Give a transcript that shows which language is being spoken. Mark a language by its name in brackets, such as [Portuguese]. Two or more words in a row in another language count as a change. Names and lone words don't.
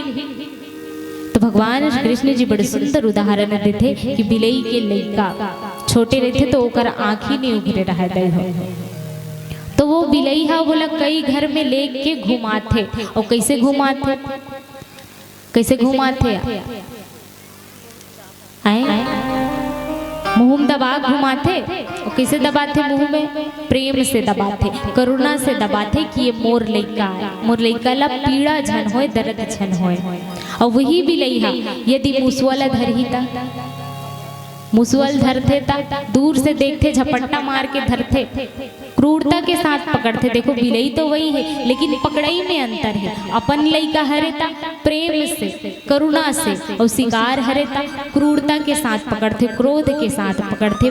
[Chhattisgarhi] तो भगवान कृष्ण जी बड़े सुंदर उदाहरण देते कि बिलई के लइका छोटे रहते तो ओकर आँखी नहीं उघरे रहते हो, तो वो बिलई हा बोला कई घर में लेके घुमाते। और कैसे घुमाते, कैसे घुमाते आए मुंह में दबा घुमाते। और कैसे दबाते, मुंह में प्रेम से दबाते, करुणा से दबाते कि ये मोर लइका है, मोर लइका ला पीड़ा झन होए, दर्द झन होए। और वही बिलई हा यदि मुसवाला धरही ता, मुसवल धरते ता दूर से देखते झपट्टा मार के धरते, क्रूरता के साथ पकड़ते। देखो बिलई तो वही है लेकिन पकड़ई में अंतर है। अपन लइका हरेता प्रेम से करुणा से, और शिकार हरेता क्रूरता के साथ पकड़ते, क्रोध के साथ पकड़ते।